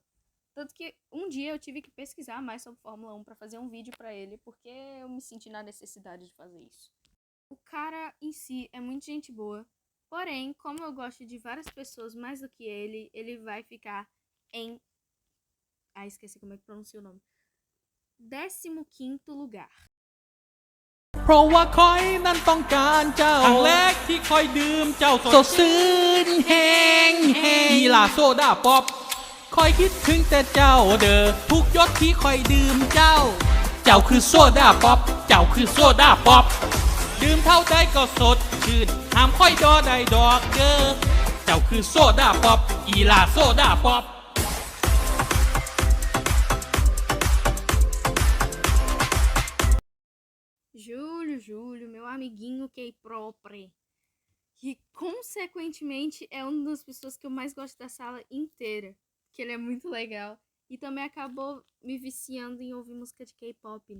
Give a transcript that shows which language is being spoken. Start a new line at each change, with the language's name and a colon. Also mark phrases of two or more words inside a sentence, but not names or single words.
Portuguese: Tanto que um dia eu tive que pesquisar mais sobre Fórmula 1 pra fazer um vídeo pra ele, porque eu me senti na necessidade de fazer isso. O cara em si é muito gente boa. Porém, como eu gosto de várias pessoas mais do que ele vai ficar em... esqueci como é que pronuncia o nome. 15º lugar.
Northeastern Thai: เพราะว่าคอยนั้นต้องการเจ้าครั้งแรกที่คอยดื่มเจ้าสดชื่นแห้งอีลาโซดาป๊อปคอยคิดถึงแต่เจ้าเด้อทุกยศที่คอยดื่มเจ้าคือโซดาป๊อปเจ้าคือโซดาป๊อปดื่มเท่าใดก็สดชื่นห้ามคอยดอใดดอกเด้อเจ้าคือโซดาป๊อปอีลาโซดาป๊อป
Portuguese: Júlio, meu amiguinho K-Propre, que consequentemente é uma das pessoas que eu mais gosto da sala inteira, que ele é muito legal e também acabou me viciando em ouvir música de K-pop.